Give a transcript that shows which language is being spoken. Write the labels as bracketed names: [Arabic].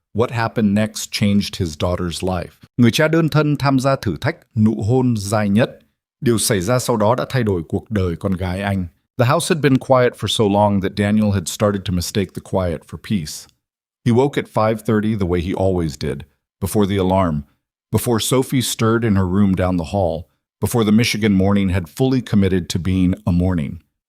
[English] What happened next changed his daughter's life. [Vietnamese] Người cha đơn thân tham gia thử thách nụ hôn dài nhất. Điều xảy ra sau đó đã thay đổi cuộc đời con gái anh. [English] The house had been quiet for so long that Daniel had started to mistake the quiet for peace. He woke at 5:30 the way he always did, before the alarm, before Sophie stirred in her room down the hall, before the Michigan morning had fully committed to being a morning.